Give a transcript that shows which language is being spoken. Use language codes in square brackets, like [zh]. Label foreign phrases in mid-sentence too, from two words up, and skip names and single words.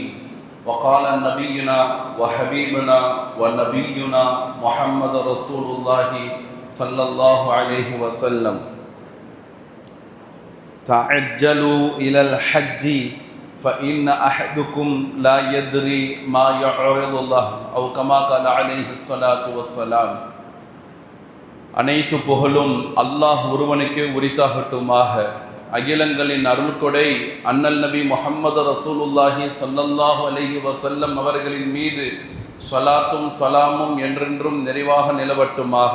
[ar] وقال نبينا وحبيبنا ونبينا محمد رسول الله صلى الله عليه وسلم: تعجلوا إلى الحج فإن أحدكم لا يدري ما يعرض الله أو كما قال عليه الصلاة والسلام. [ta] அனைத்து புகழும் அல்லாஹ் ஒருவனுக்கே உரித்தாகட்டுமாக. அகிலங்களின் அருள்கொடை அண்ணல் நபி முஹம்மது ரசூலுல்லாஹி [ar] صلى الله عليه وسلم [ta] அவர்களின் மீது ஸலாத்தும் ஸலாமும் என்றென்றும் நிறைவாக நிலவட்டுமாக.